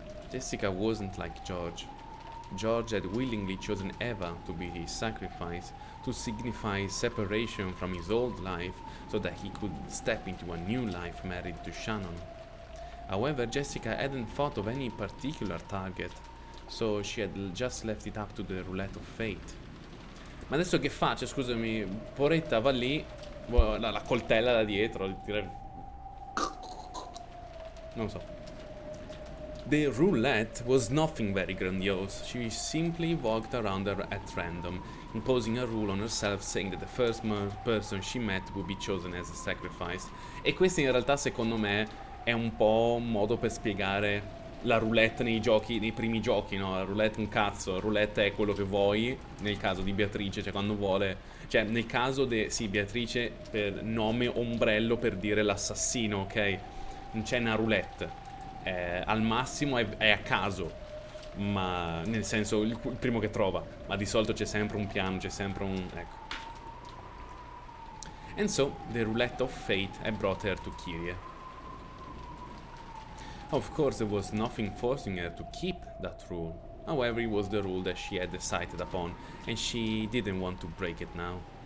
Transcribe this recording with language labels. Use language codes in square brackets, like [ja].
[en] Jessica wasn't like George. George had willingly chosen Eva to be his sacrifice, to signify separation from his old life so that he could step into a new life married to Shannon. However, Jessica hadn't thought of any particular target, so she had just left it up to the roulette of fate. [it] Ma adesso che faccio? Scusami, Poretta va lì, la coltella da dietro, non lo so. The roulette was nothing very grandiose. She simply walked around her at random, imposing a rule on herself, saying that the first person she met would be chosen as a sacrifice. E questo in realtà secondo me è un po' un modo per spiegare la roulette nei giochi, nei primi giochi, no? La roulette un cazzo, la roulette è quello che vuoi, nel caso di Beatrice, cioè quando vuole, cioè nel caso di, sì, Beatrice per nome ombrello per dire l'assassino, ok? Non c'è una roulette. Al massimo è a caso, ma nel senso il primo che trova, ma di solito c'è sempre un piano, c'è sempre un... ecco. [en] And so, the roulette of fate had brought her to Kiria. Of course, there was nothing forcing her to keep that rule. However, it was the rule that she had decided upon, and she didn't want to break it now.